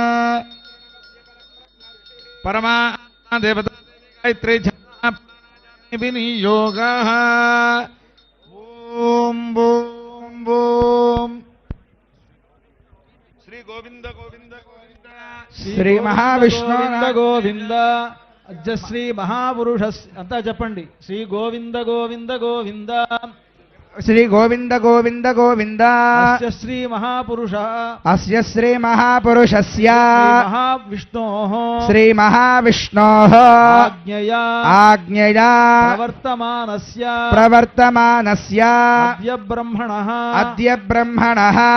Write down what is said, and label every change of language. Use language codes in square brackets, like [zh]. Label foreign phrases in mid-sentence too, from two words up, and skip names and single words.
[sa] परमा देवता गायत्री छन्दा विनियोगः। ॐ ॐ ॐ श्री गोविंद गोविंद गोविंद श्री महाविष्णु गोविंद अद्य श्री महापुरुष अंता చెప్పండి శ్రీ గోవింద గోవింద గోవింద श्री गोविंद गोविंद गोविंद अस्य श्री महापुरुषस्य श्री महाविष्णोः आज्ञया प्रवर्तमानस्य अद्य ब्रह्मणः